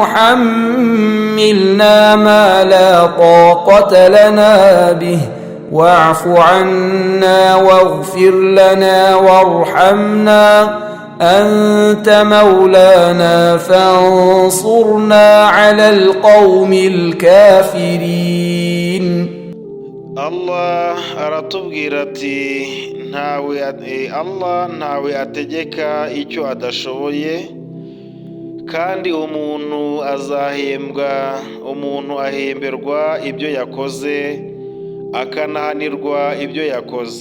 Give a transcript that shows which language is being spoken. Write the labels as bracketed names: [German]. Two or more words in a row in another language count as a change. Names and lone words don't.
[Arabic] تحملنا ما لا طاقة لنا به واعف عنا واغفر لنا وارحمنا أنت مولانا فانصرنا على القوم الكافرين. [Kinyarwanda] Allah aratubwira ati Allah ntawe ategeka icyo adashoboye, kandi umuntu ahemberwa ibyo yakoze akanahanirwa ibyo yakoze.